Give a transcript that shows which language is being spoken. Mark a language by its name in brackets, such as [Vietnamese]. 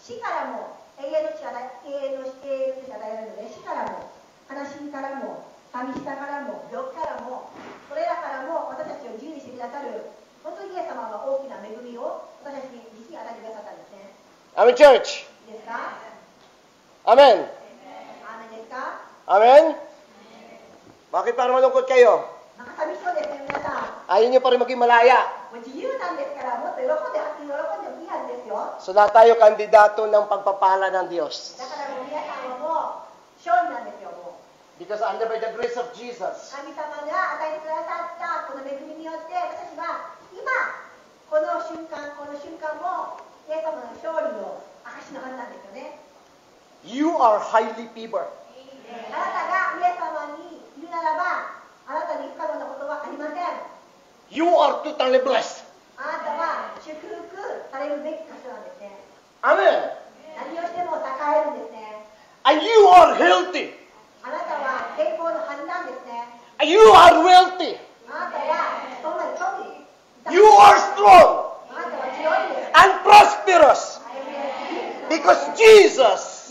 [Japanese] 死からも永遠の命が与えられるので、死からも悲しみからも寂しさからも病気からも、それらからも私たちを自由にしてくださる、本当にイエス様は大きな恵みを私たちに実に与えてくださったんですね。 [English] Amen, church? [Japanese] いいですか？ [English] Amen? [Japanese] アーメンですか？ [English] Amen? [Filipino] Bakit para malungkot kayo? [Japanese] なんか寂しそうですね、皆さん。 [Filipino] Ayaw nyo pa rin maging malaya. [Japanese] もう自由なんですから、もっと喜んでもいいはずですよ。 [Filipino] So lahat tayo kandidato ng pagpapala ng Diyos. [Japanese] だからもう皆さんはもう勝利なんですよ、もう。 [English] Because under by the grace of Jesus, [Japanese] 神様が与えてくださったこの恵みによって、私たちは今、この瞬間も、イエス様の勝利の証のはずなんですよね。 [English] you are highly favored. [Japanese] あなたがイエス様に委ねならば、あなたに不可能なことはありません。 [English] You are totally blessed. [Japanese] あなたは祝福されるべき箇所なんですね。 [English] Amen. [Japanese] 何をしても栄えるんですね。 [English] And you are healthy. [Japanese] あなたは健康のはずなんですね。 [English] And you are wealthy. [Japanese] あなたはそんなに興味 [English] You are strong [Japanese] あなたは強いです。 [English] and prosperous because Jesus